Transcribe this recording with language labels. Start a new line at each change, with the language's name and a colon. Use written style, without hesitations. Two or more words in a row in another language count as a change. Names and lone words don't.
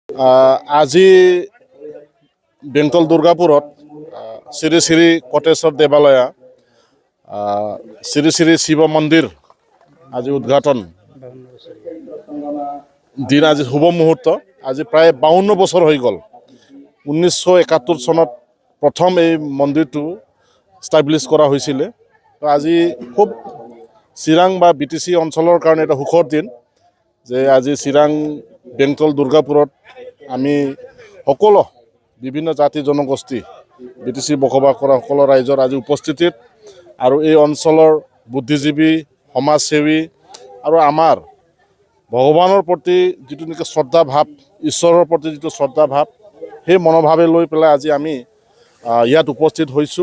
Assamese: আজি বেংটল দুর্গাপুরত শ্রী শ্রী কটেশ্বর দেবালয়া শ্রী শ্রী শিব মন্দির আজি উদ্ঘাটন দিন আজি শুভ মুহূর্ত।
Bangla: আজি প্রায় 52 বছর হয়ে গেল। 1971 সনত প্রথম এই মন্দিরটো স্টাবলিশ করা হয়েছিল। তো আজি খুব চিরাং বা বিটিসি অঞ্চলের কারণে এটা সুখর দিন যে
Assamese: আজি চিরাং বেংটল দুর্গাপুরত আমি সকলো বিভিন্ন জাতি জনগোষ্ঠী বিটিসি বসবাস কৰা সকলো ৰাইজৰ আজি উপস্থিতিত আৰু এই অঞ্চলৰ বুদ্ধিজীৱী সমাজসেৱী আৰু আমাৰ ভগৱানৰ প্ৰতি যিটো নেকি শ্ৰদ্ধা ভাৱ, ঈশ্বৰৰ প্ৰতি যিটো শ্ৰদ্ধা ভাৱ, সেই মনোভাৱে লৈ পেলাই আজি আমি ইয়াত উপস্থিত হৈছোঁ।